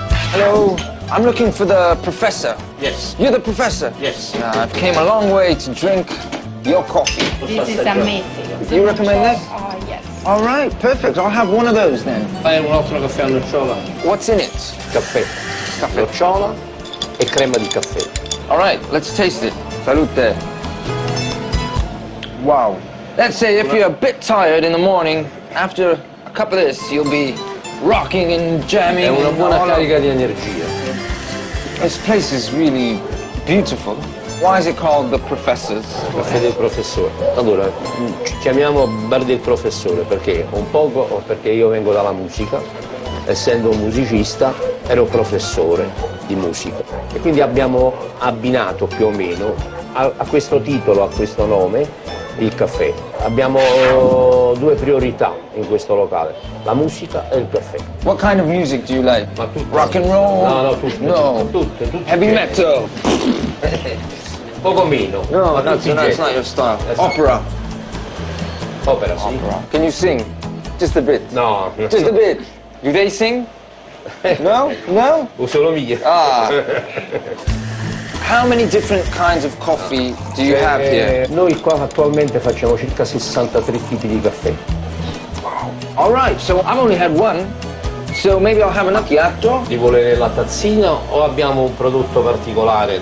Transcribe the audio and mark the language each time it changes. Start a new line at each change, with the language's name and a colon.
English: Hello, I'm looking for the professor. Yes. You're the professor? Yes. I've came a long way to drink your coffee. This is amazing. You recommend this? Yes. All right, perfect. I'll have one of those then.
Italian: Fai un altro caffè alla nocciola.
English: What's in it?
Italian: Caffè, nocciola e crema di caffè.
English: All right, let's taste it. Salute. Wow. Let's say if you're a bit tired in the morning, after a cup of this, you'll be rocking and jamming.
Italian: È una buona
English: all
Italian: carica di energia.
English: This place is really beautiful. Why is it called the Professors?
Italian: Caffè del professore. Allora, ci chiamiamo bar del professore perché un poco perché io vengo dalla musica, essendo un musicista ero professore di musica e quindi abbiamo abbinato più o meno a questo titolo, a questo nome, il caffè. Abbiamo due priorità in questo locale, la musica e il caffè.
English: What kind of music do you like?
Italian: Ma tutte.
English: Rock and roll?
Italian: No, tutte.
English: No.
Italian: Tutte.
English: Heavy metal?
Italian: Poco meno. No, ma
English: that's
Italian: tutti
English: not
Italian: generi.
English: your style. That's Opera?
Italian: Opera, sì.
English: Opera. Can you sing? Just a bit? No. Just a bit. Do they sing? No? No?
Italian: O solo mia. Ah.
English: How many different kinds of coffee do you have here?
Italian: Noi qua attualmente facciamo circa 63 tipi di caffè.
English: All right, so I've only had one, so maybe I'll have a macchiato.
Italian: Ti vuole nella tazzina o abbiamo un prodotto particolare?